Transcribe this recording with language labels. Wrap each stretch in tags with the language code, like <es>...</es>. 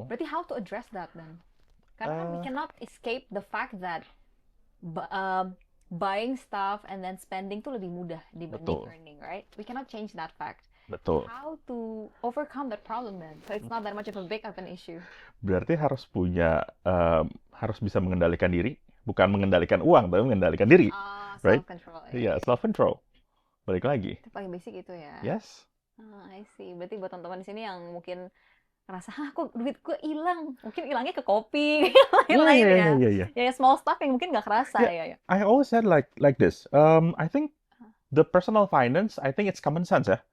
<id>Berarti</id> <en>how to address that then?</en> <id>Karena kan</id> <en>we cannot escape the fact that buying stuff and then spending</en> <id>tuh lebih mudah dibanding</id> <en>earning, right? We cannot change that fact.</en> <id>Betul.</id> <en>How to overcome that problem then? So it's not that much of a big of an issue.</en> <id>Berarti harus punya, harus bisa mengendalikan diri, bukan mengendalikan uang, tapi mengendalikan diri.</id> <en>Right? Self-control.</en> <id>Iya, self-control. Balik lagi. Itu paling basic itu ya?</id> <en>Yes. I see.</en> <id>Berarti buat teman-teman di sini yang mungkin ngerasa, kok duit gue hilang? Mungkin hilangnya ke kopi, lain-lain ya. Ya,</id> <en>small stuff</en> <id>yang mungkin nggak kerasa ya.</id> <en>I always said like this. I think the personal finance, I think it's common sense ya.</en>